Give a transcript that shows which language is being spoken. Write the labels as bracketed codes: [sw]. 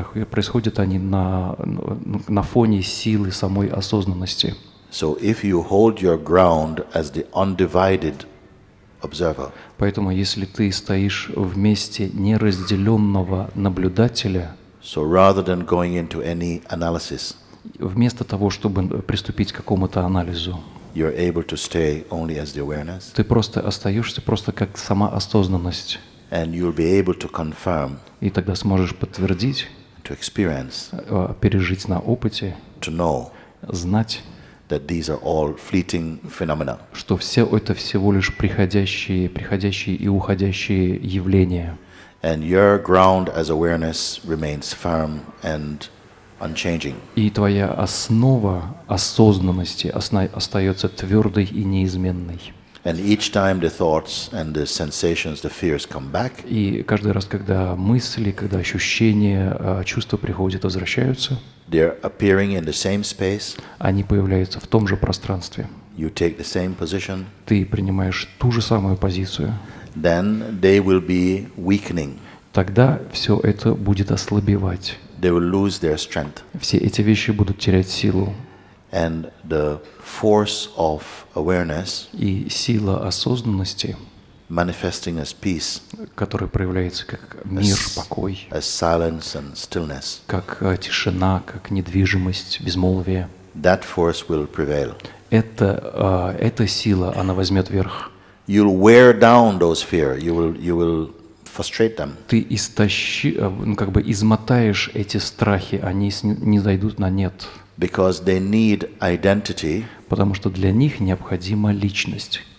[ru] Происходят они на фоне силы самой осознанности. [en] So if you hold your ground as the undivided observer, [ru] Поэтому если ты стоишь в месте неразделенного наблюдателя, [en] so rather than going into any analysis, [ru] вместо того, чтобы приступить к какому-то анализу, [en] you're able to stay only as the awareness, [ru] ты просто остаешься просто как сама осознанность. [en] and you'll be able to confirm, [ru] И тогда сможешь подтвердить, [en] to experience, [ru] пережить на опыте, [en] to know [ru] знать, [en] that these are all fleeting phenomena. [ru] что все это всего лишь приходящие и уходящие явления. [en] And your ground as awareness remains firm and unchanging. [ru] И твоя основа осознанности остается твердой и неизменной. [en] And each time the thoughts and the sensations, the fears come back, [ru] И каждый раз, когда мысли, когда ощущения, чувства приходят, возвращаются, [en] they're appearing in the same space, [ru] они появляются в том же пространстве. [en] you take the same position, [ru] Ты принимаешь ту же самую позицию. [en] then they will be weakening. [ru] Тогда все это будет ослабевать. [en] They will lose their strength. [ru] Все эти вещи будут терять силу. [en] And the force of awareness [ru] И сила осознанности, [en] manifesting as peace, [ru] которая проявляется как мир, покой, [en] as silence and stillness, [ru] как тишина, как недвижимость, безмолвие, [en] that force will prevail. [ru] эта сила, она возьмет верх. [en] You'll wear down those fear. You will frustrate them. [ru] Ты измотаешь эти страхи, они не зайдут на нет. [en] Because they need identity, [ru] Потому что для них необходима личность,